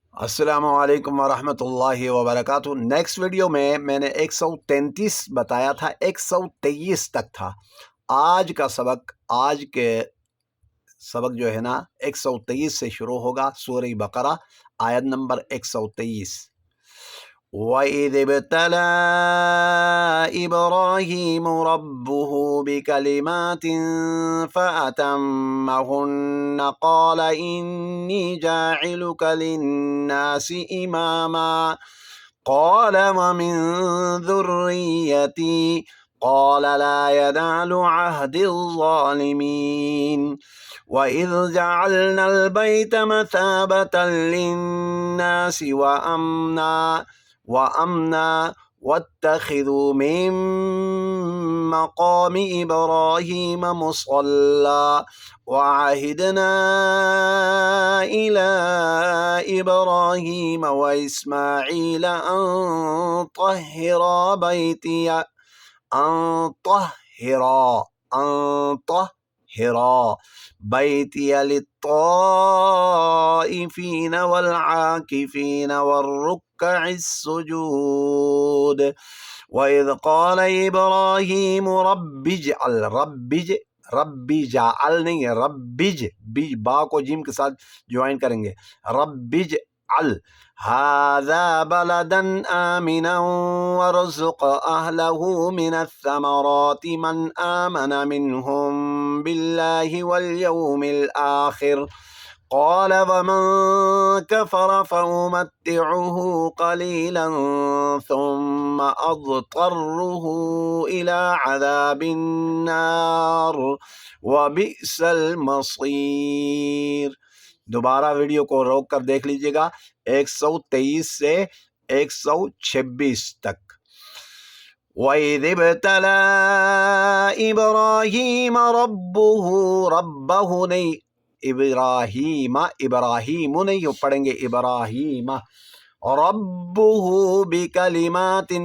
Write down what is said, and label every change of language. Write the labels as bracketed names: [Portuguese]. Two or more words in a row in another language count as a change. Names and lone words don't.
[Arabic] السلام عليكم ورحمة الله وبركاته. [English] next video [Hindi] में मैंने 133 बताया था, 123 तक था। आज के सबक जो है ना 123 से शुरू होगा। सूरह बकरा आयत नंबर 123। [Arabic] وإذ ابتلى إبراهيم ربه بكلمات فأتمهن قال إني جاعلك للناس إماما قال ومن ذريتي قال لا ينال عهدي الظالمين وإذ جعلنا البيت مثابة للناس وأمنا واتخذوا من مقام إبراهيم مصلى وعهدنا إلى إبراهيم وإسماعيل أن طهرا بيتي للطائفين والعاكفين والركع السجود وإذ قال إبراهيم رب اجعل [Hindi] नहीं है, रब्बिज बीज बा को जिम के साथ ज्वाइन करेंगे। [Arabic] رب اجعل هذا بلدا آمنا وارزق أهله من الثمرات من آمن منهم بالله واليوم الآخر قال ومن كفر فأمتعه قليلا ثم أضطره إلى عذاب النار وبئس المصير. [Hindi] दोबारा वीडियो को रोक कर देख लीजिएगा 123 से 126 तक। [Arabic] وإذ ابتلى إبراهيم ربه [Hindi] नहीं, इब्राहीम नहीं पढ़ेंगे, [Arabic] إبراهيم ربه بكلمات.